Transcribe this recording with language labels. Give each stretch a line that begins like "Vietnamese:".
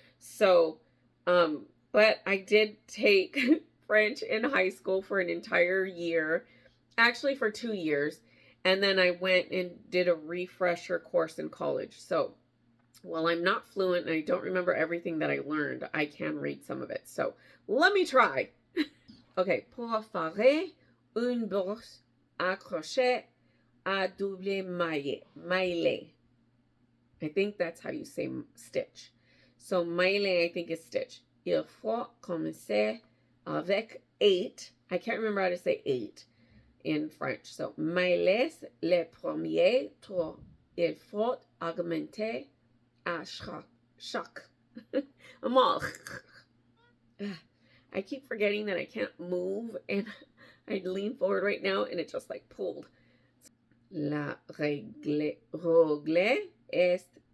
English: So, but I did take French in high school for an entire year, actually for 2 years. And then I went and did a refresher course in college. So, while I'm not fluent and I don't remember everything that I learned, I can read some of it. So let me try. Okay.
French: Pour faire une bourse à crochet à double maillet.
English: I think that's how you say stitch. So maillet, I think is stitch.
French: Il faut commencer avec 8.
English: I can't remember how to say 8 in French.
French: So maillet les premiers 3. Il faut augmenter shock.
English: I'm all. I keep forgetting that I can't move, and I lean forward right now, and it just like pulled.
French: La règle est.